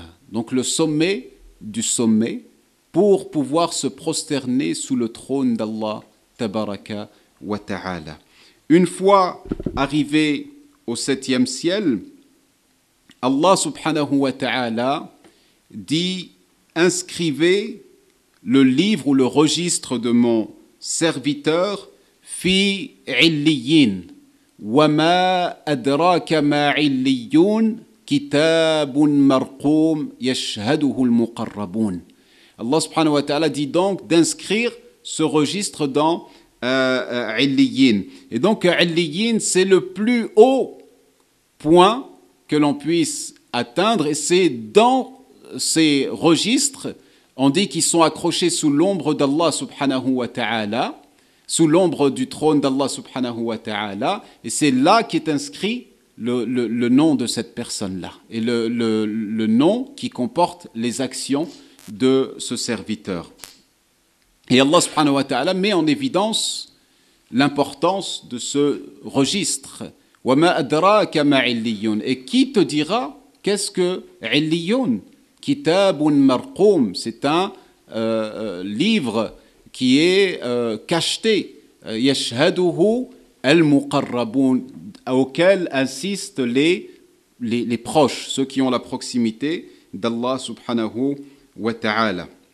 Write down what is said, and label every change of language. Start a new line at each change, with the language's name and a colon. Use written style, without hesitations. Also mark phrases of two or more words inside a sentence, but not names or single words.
French: Donc le sommet du sommet, pour pouvoir se prosterner sous le trône d'Allah
Arabic: تبارك وتعالى.
French: Une fois arrivé au 7e ciel,
Arabic: الله سبحانه وتعالى
French: dit « Inscrivez le livre ou le registre de mon serviteur
Arabic: في عليين وما أدراك ما عليون كتاب مرقوم يشهده المقربون » الله سبحانه وتعالى
French: dit donc d'inscrire ce registre dans illiyin. Et donc illiyin, c'est le plus haut point que l'on puisse atteindre, et c'est dans ces registres, on dit qu'ils sont accrochés sous l'ombre d'Allah
Arabic: سبحانه وتعالى,
French: sous l'ombre du trône d'Allah
Arabic: سبحانه وتعالى,
French: et c'est là qu'est inscrit le nom de cette personne-là, et le nom qui comporte les actions de ce serviteur. Et
Arabic: الله سبحانه وتعالى
French: met en évidence l'importance de ce registre.
Arabic: وما أدراك ما عليون.
French: Et qui te dira qu'est-ce que illiyun?
Arabic: كتاب مرقوم.
French: C'est un livre qui est cacheté.
Arabic: يشهده المقربون,
French: auquel insistent les proches, ceux qui ont la proximité d'Allah
Arabic: سبحانه وتعالى.